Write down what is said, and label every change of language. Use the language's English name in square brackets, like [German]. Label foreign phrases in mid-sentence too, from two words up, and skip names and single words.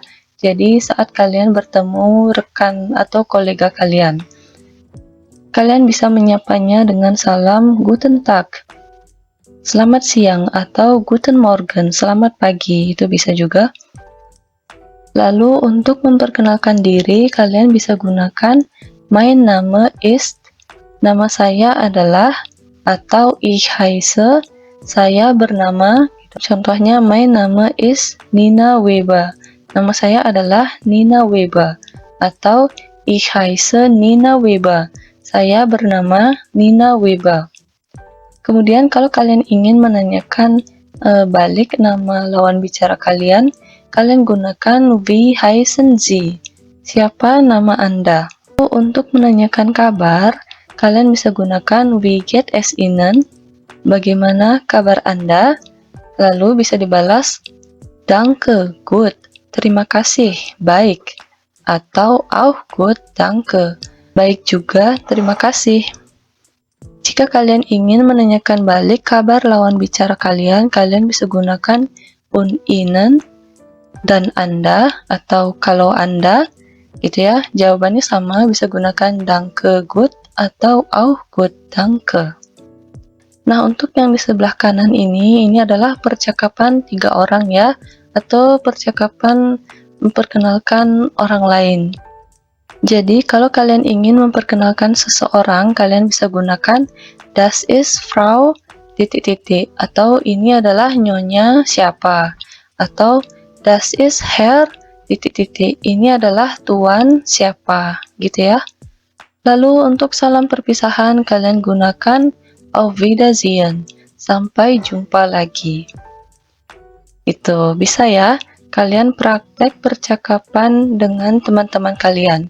[Indonesian] Jadi, saat kalian bertemu rekan atau kolega kalian, kalian bisa menyapanya dengan salam [German] Guten Tag, [Indonesian] selamat siang, atau [German] Guten Morgen, [Indonesian] selamat pagi, itu bisa juga. Lalu, untuk memperkenalkan diri, kalian bisa gunakan [German] Mein Name ist, [Indonesian] nama saya adalah, atau [German] ich heiße, [Indonesian] saya bernama. Contohnya, [German] mein Name ist Nina Weber, [Indonesian] nama saya adalah Nina Weber. [German] Atau ich heiße Nina Weber, [Indonesian] saya bernama Nina Weber. Kemudian kalau kalian ingin menanyakan balik nama lawan bicara kalian, kalian gunakan [German] wie heißen Sie, [Indonesian] siapa nama Anda. Untuk menanyakan kabar, kalian bisa gunakan [German] wie geht es Ihnen, [Indonesian] bagaimana kabar Anda, lalu bisa dibalas [German] danke, good, [Indonesian] terima kasih, baik, atau [German] auch gut, danke, [Indonesian] baik juga, terima kasih. Jika kalian ingin menanyakan balik kabar lawan bicara kalian, kalian bisa gunakan [German] und Ihnen, [Indonesian] dan Anda, atau kalau Anda, gitu ya, jawabannya sama, bisa gunakan [German] danke, good, [Indonesian] atau [German] auch gut, danke. [Indonesian] Nah, untuk yang di sebelah kanan ini adalah percakapan tiga orang ya, atau percakapan memperkenalkan orang lain. Jadi, kalau kalian ingin memperkenalkan seseorang, kalian bisa gunakan [German] das ist Frau ... [Indonesian] atau ini adalah nyonya siapa, atau [German] das ist Herr ... [Indonesian] ini adalah tuan siapa, gitu ya. Lalu untuk salam perpisahan kalian gunakan auf Wiedersehen, sampai jumpa lagi. Itu bisa ya, kalian praktek percakapan dengan teman-teman kalian.